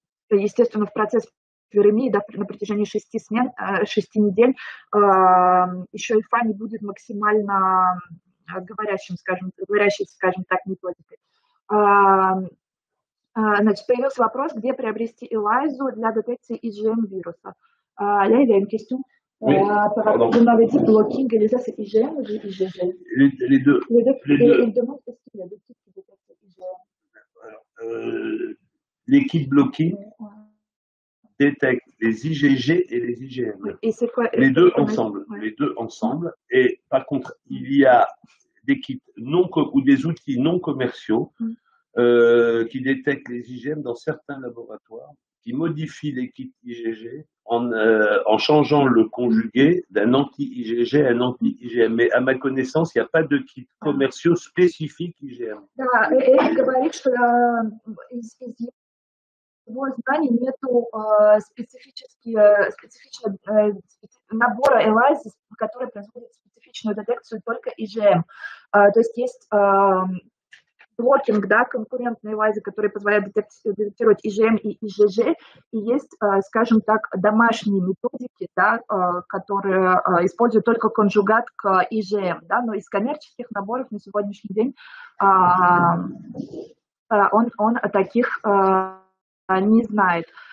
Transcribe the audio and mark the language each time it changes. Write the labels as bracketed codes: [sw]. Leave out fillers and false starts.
[ru] естественно, в процесс виремии, да, на протяжении 6 недель еще ИФА не будет максимально говорящей, скажем так, методикой. Значит, появился вопрос, где приобрести ELISA для детекции IgM вируса. [fr] Là, il y a une question par rapport au maladie blocking, ELISA c'est IgM ou IgG? Les deux. Il demande est-ce qu'il y a des types qui détectent IgM. Les kits blocking détectent les IgG et les IgM. Et c'est quoi, les deux ensemble. Ouais. Les deux ensemble. Et par contre, il y a des kits ou des outils non commerciaux qui détectent les IgM dans certains laboratoires, qui modifient les kits IgG en changeant le conjugué d'un anti-IgG à un anti-IgM. Mais à ma connaissance, il n'y a pas de kits commerciaux spécifiques IgM. [ru] Да, Эрик говорит, что из его знаний нету специфичного набора ELISA, который производит специфичную детекцию только IgM. То есть есть блокинг, да, конкурентные ELISA, которые позволяют детектировать IgM и IgG, и есть, скажем так, домашние методики, да, которые используют только конжугат к IgM, да, но из коммерческих наборов на сегодняшний день он таких не знает.